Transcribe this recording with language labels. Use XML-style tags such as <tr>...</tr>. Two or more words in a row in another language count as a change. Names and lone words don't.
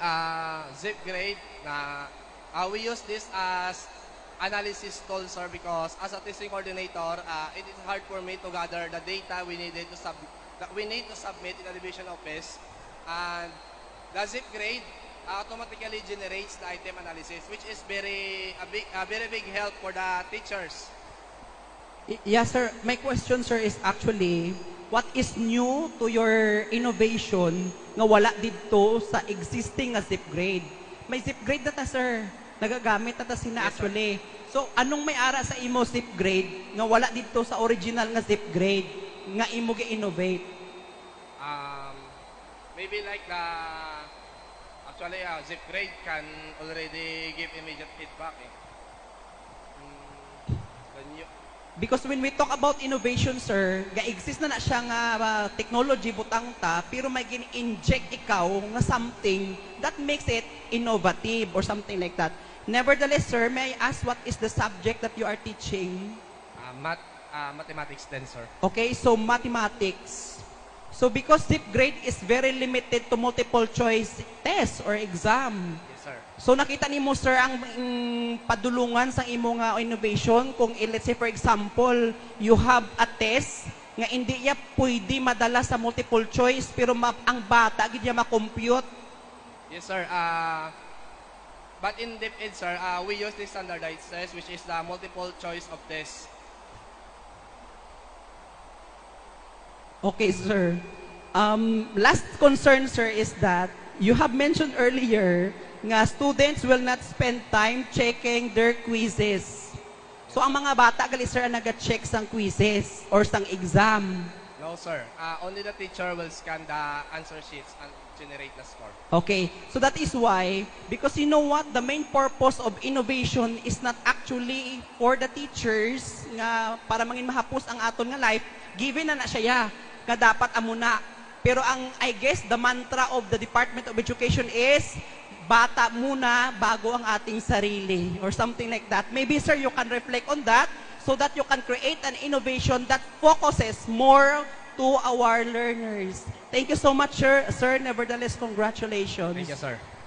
<en>Zip grade, we use this as analysis tool, sir, because as a testing coordinator, it is hard for me to gather the data we needed to that we need to submit in the division office, and the Zip grade automatically generates the item analysis, which is a very big help for the teachers. Yes, sir. My question, sir, is actually, what is new to your innovation</en> <hil>nga wala dito sa</hil> <en>existing na ZIP grade?</en> <hil>May ZIP grade na ta, sir. Nagagamit na ta sina</hil> <en>Yes, sir. actually.</en> <hil>So, anong may ara sa imo ZIP grade nga wala dito sa original nga ZIP grade nga imo gi-innovate?</hil> <en>Maybe like actually, Zip grade can already give immediate feedback. The new, Because when we talk about innovation, sir,</en> <hil>ga-exist na siya nga technology butang ta, pero may gin-inject ikaw nga</hil> <en>something that makes it innovative or something like that. Nevertheless, sir, may I ask what is the subject that you are teaching? mathematics then, sir. Okay, so mathematics. So because ZIP grade is very limited to multiple choice test or exam. Yes, sir.</en> <hil>So nakita nimo, sir, ang padulungan sa imo nga innovation kung</hil> <en>let's say for example, you have a test</en> <hil>nga hindi ya pwede madala sa</hil> <en>multiple choice</en> <hil>pero ang bata gid niya ma-compute.</hil> <en>Yes, sir. But in DepEd, sir, we use the standardized test, which is the multiple choice of test. Okay, sir. Last concern, sir, is that you have mentioned earlier nga students will not spend time checking their quizzes. So,</en> <hil>ang mga bata, gali, sir, ang nag-check sang quizzes or sang exam.</hil> <en>No, sir. Only the teacher will scan the answer sheets and generate the score. Okay, so that is why, because you know what, the main purpose of innovation is not actually for the teachers</en> <hil>nga para mangin mahapos ang aton nga life, given na siya nga dapat amuna. Pero ang,</hil> <en>I guess, the mantra of the Department of Education is,</en> <tl>bata muna bago ang ating sarili</tl> <en>or something like that. Maybe, sir, you can reflect on that so that you can create an innovation that focuses more to our learners. Thank you so much, sir. Nevertheless, congratulations. Thank you, sir.</en>